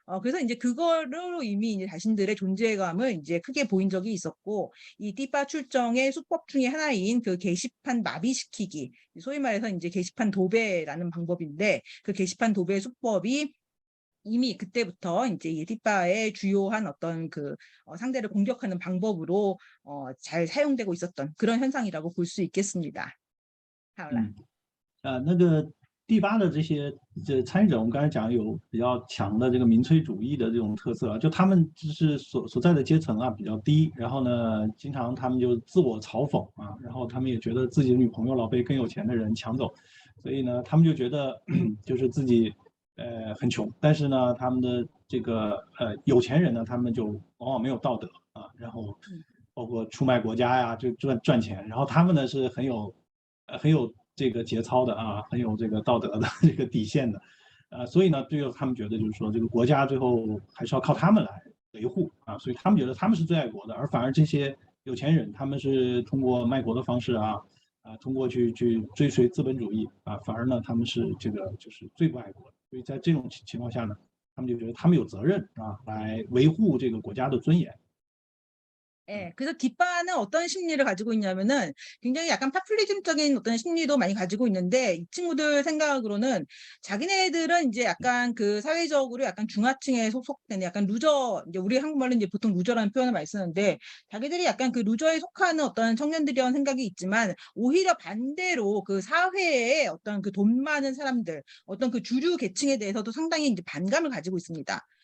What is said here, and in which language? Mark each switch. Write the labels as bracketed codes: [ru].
[ko] 그래서 이제 그거로 이미 이제 자신들의 존재감을 이제 크게 보인 적이 있었고, 이 띠바 출정의 수법 중에 하나인 그 게시판 마비시키기, 소위 말해서 이제 게시판 도배라는 방법인데, 그 게시판 도배 수법이 이미 그때부터 이제 이 띠바의 주요한 어떤 그 상대를 공격하는 방법으로 잘 사용되고 있었던 그런 현상이라고 볼 수 있겠습니다. [zh] 好了。那个第八的这参与者，我们刚才讲有比较强的这个民粹主义的这种特色啊，就他们就是所在的阶层啊比较低，然后呢，经常他们就自我嘲讽啊，然后他们也觉得自己的女朋友老被更有钱的人抢走，所以呢，他们就觉得就是自己很穷，但是呢，他们的这个有钱人呢，他们就往往没有道德啊，然后包括出卖国家呀，就赚钱，然后他们呢是很有这个节操的啊，很有这个道德的这个底线的，所以呢，最后他们觉得就是说，这个国家最后还是要靠他们来维护啊，所以他们觉得他们是最爱国的，而反而这些有钱人，他们是通过卖国的方式啊，通过去追随资本主义啊，反而呢，他们是这个就是最不爱国的，所以在这种情况下呢，他们就觉得他们有责任啊，来维护这个国家的尊严。 [ko] 예, 그래서 뒷바는 어떤 심리를 가지고 있냐면은 굉장히 약간 파퓰리즘적인 어떤 심리도 많이 가지고 있는데 이 친구들 생각으로는 자기네들은 이제 약간 그 사회적으로 약간 중하층에 소속되는 약간 루저, 이제 우리 한국말로 이제 보통 루저라는 표현을 많이 쓰는데 자기들이 약간 그 루저에 속하는 어떤 청년들이라는 생각이 있지만 오히려 반대로 그 사회에 어떤 그 돈 많은 사람들, 어떤 그 주류 계층에 대해서도 상당히 이제 반감을 가지고 있습니다.